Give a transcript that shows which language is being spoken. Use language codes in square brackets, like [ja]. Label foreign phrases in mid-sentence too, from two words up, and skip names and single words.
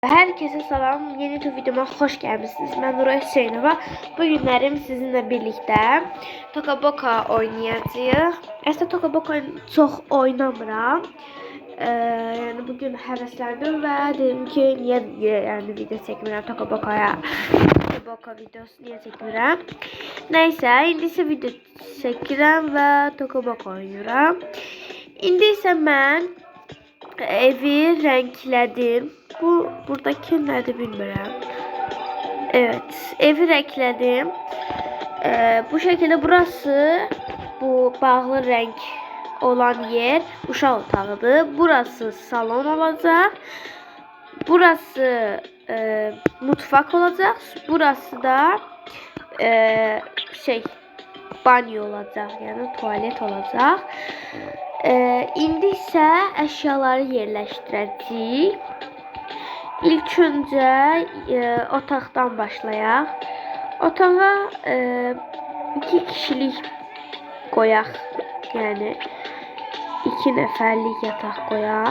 [tr] Herkese selam. Yeni bir videoma hoş gelmişsiniz. Ben Nuray Hüseynova. Bugünlerim sizinle birlikte Toca Boca oynayacağıq. Aslında Toca Boca çok oynamıram. [az] Yani bugün həvəsləndim və dedim ki, niyə yani video çəkmirəm Toca Boca'ya. Toca Boca videosu niyə çəkmirəm? Nəysə, indi isə video çəkirəm və Toca Boca oynayıram. İndi isə mən evi renklədim. Buradaki nədir bilmirəm. Evet, evi renklədim. [tr] Bu şekilde burası bu bağlı renk olan yer uşaq otağıdır. Burası salon olacak. Burası mutfak olacak. Burası da banyo olacak, yani tuvalet olacak. [az] İndi isə əşyaları yerləşdirəcəyik. İlk öncə otaqdan başlayaq. Otağa 2 kişilik qoyaq. Yəni 2 nəfərlik yataq qoyaq.